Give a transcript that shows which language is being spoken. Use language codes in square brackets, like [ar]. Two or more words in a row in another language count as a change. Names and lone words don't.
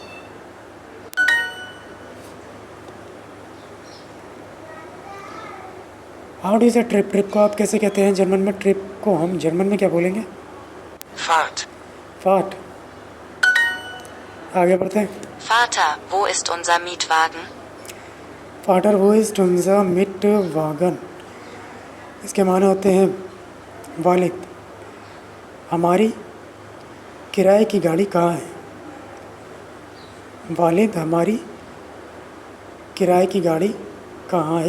[en] How do is a trip? [hi] ट्रिप को आप कैसे कहते हैं जर्मन में? ट्रिप को हम जर्मन में क्या बोलेंगे? Fahrt. फाट। आगे बढ़ते हैं। [de] Vater, wo ist unser Mietwagen? Vater wo ist unser Mietwagen. [hi] इसके माने होते हैं वालिद, हमारी किराए की गाड़ी कहाँ है? वालिद हमारी किराए की गाड़ी कहाँ है?